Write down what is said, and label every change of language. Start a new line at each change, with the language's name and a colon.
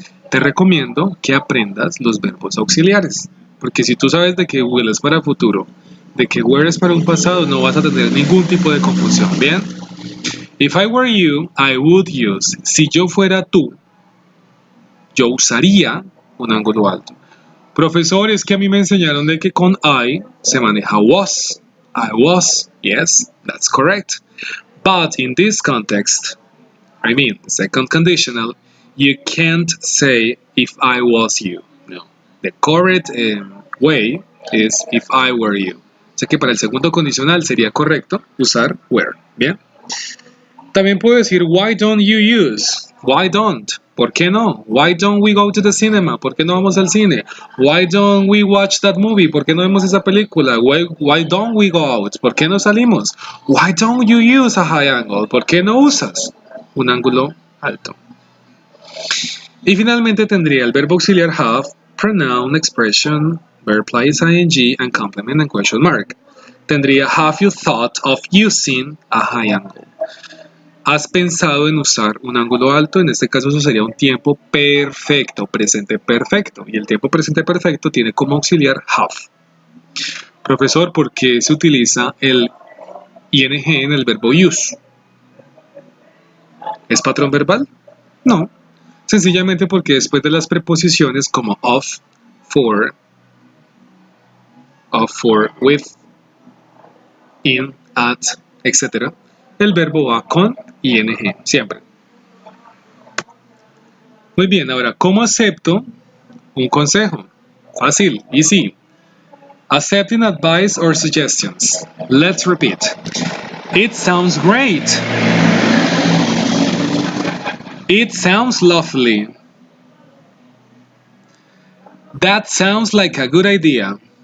Spanish: Te recomiendo que aprendas los verbos auxiliares. Porque si tú sabes de que will es para futuro, de que were es para un pasado, no vas a tener ningún tipo de confusión, ¿bien?
English: If I were you, I would use.
Spanish: Si yo fuera tú, yo usaría un ángulo alto. Profesor, es que a mí me enseñaron de que con I se maneja was.
English: I was, yes, that's correct. But in this context, I mean, second conditional, you can't say if I was you. No. The correct way is if I were you.
Spanish: O sea que para el segundo condicional sería correcto usar were. Bien. También puedo decir
English: why don't you use? Why don't?
Spanish: ¿Por qué no?
English: Why don't we go to the cinema?
Spanish: ¿Por qué no vamos al cine?
English: Why don't we watch that movie?
Spanish: ¿Por qué no vemos esa película?
English: Why don't we go out?
Spanish: ¿Por qué no salimos?
English: Why don't you use a high angle?
Spanish: ¿Por qué no usas un ángulo alto? Y finalmente tendría el verbo auxiliar have,
English: pronoun, expression, verb plus ing, and complement and question mark.
Spanish: Tendría
English: have you thought of using a high angle?
Spanish: ¿Has pensado en usar un ángulo alto? En este caso eso sería un tiempo perfecto, presente perfecto. Y el tiempo presente perfecto tiene como auxiliar have. Profesor, ¿por qué se utiliza el ing en el verbo use? ¿Es patrón verbal? No. Sencillamente porque después de las preposiciones como of, for, with, in, at, etc., el verbo va con ing, siempre. Muy bien, ahora, ¿cómo acepto un consejo? Fácil, easy.
English: Accepting advice or suggestions. Let's repeat. It sounds great. It sounds lovely. That sounds like a good idea.